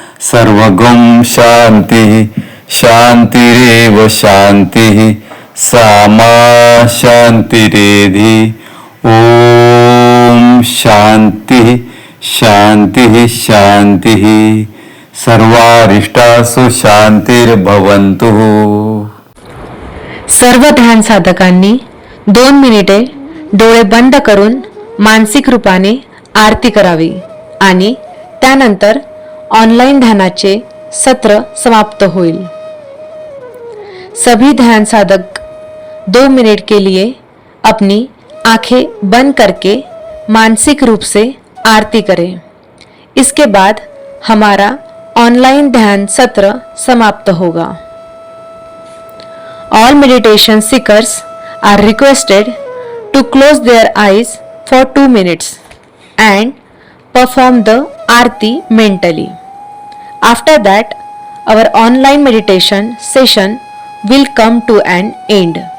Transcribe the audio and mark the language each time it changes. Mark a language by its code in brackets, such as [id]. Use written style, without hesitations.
[sa] सर्वगं शान्तिः शान्तिरेव शान्तिः सामा शान्तिरेधि ॐ शान्तिः शान्तिः शान्तिः सर्वारिष्टासु शान्तिर्भवन्तु. [mr] सर्व ध्यान साधकांनी 2 मिनिटे डोळे बंद करून मानसिक रूपाने आरती करावी आणि त्यानंतर ऑनलाइन ध्यानाचे सत्र समाप्त होईल. [hi] सभी ध्यान साधक 2 मिनट के लिए अपनी आंखें बंद करके मानसिक रूप से आरती करें. इसके बाद हमारा ऑनलाइन ध्यान सत्र समाप्त होगा. [en] All meditation seekers are requested to close their eyes for 2 minutes and perform the Aarti mentally. After that, our online meditation session will come to an end.